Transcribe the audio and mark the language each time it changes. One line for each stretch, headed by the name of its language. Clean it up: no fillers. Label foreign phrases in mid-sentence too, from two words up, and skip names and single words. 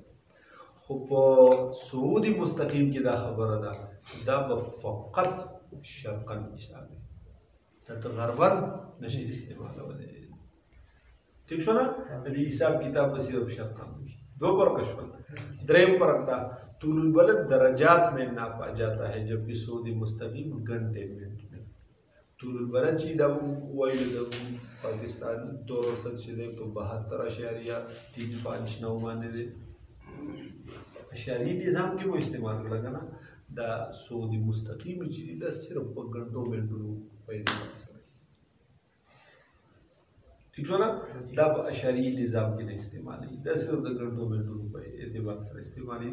Pashto: خو په سعودي مستقیم کې دا خبره ده دا به فقط شرقاً حساب دی دا ته غرباً نشي استعمالولی. ٹھیک شو نا دی حساب کتاب به صرف شرقاً وي. دو فرق شول. دریم فرق دا
Urdu: طول البلد درجات میں ناپا جاتا ہے جبکہ سعودی مستقیم گھنٹے منٹ میں.
Pashto: طول البلد چې دا وایو د پاکستان دور اوسط چې دی په 72.35 باندې دی اشاري نظام کې مو استعمال کړه که نه دا سعودي مستقیم چې دی دا صرف په ګنټو منټونو په اعتبار سره ٹھیک شو نا دا په اشاري نظام کې نه استعمالېږي دا صرف د ګنټو منټونو په اعتبار سره استعمالېږي.